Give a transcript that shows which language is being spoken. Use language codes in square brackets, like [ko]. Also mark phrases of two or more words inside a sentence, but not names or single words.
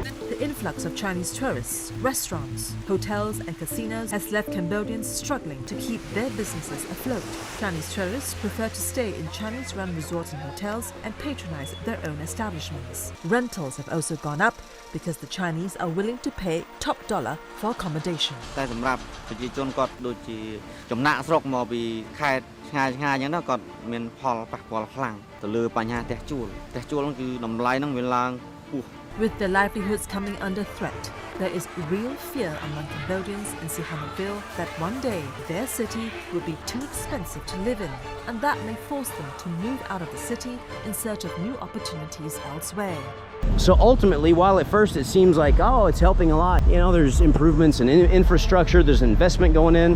[en] The influx of Chinese tourists, restaurants, hotels and casinos has left Cambodians struggling to keep their businesses afloat. Chinese tourists prefer to stay in Chinese-run resorts and hotels and patronize their own establishments. Rentals have also gone up because the Chinese are willing to pay top dollar for accommodation. [km] តែសម្រាប់ប្រជាជនគាត់ដូចជាចំណាក់ស្រុកមកពីខេត្តឆ្ងាយៗអញ្ចឹងទៅគាត់មានផលប៉ះពាល់ខ្លាំងទៅលើបញ្ហាផ្ទះជួលហ្នឹងគឺតម្លៃហ្នឹងវាឡើងខ្ពស់ [en] With their livelihoods coming under threat, there is real fear among Cambodians in Sihanoukville that one day their city will be too expensive to live in, and that may force them to move out of the city in search of new opportunities elsewhere. So ultimately, while at first it seems like, oh, it's helping a lot, you know, there's improvements in infrastructure, there's investment going in.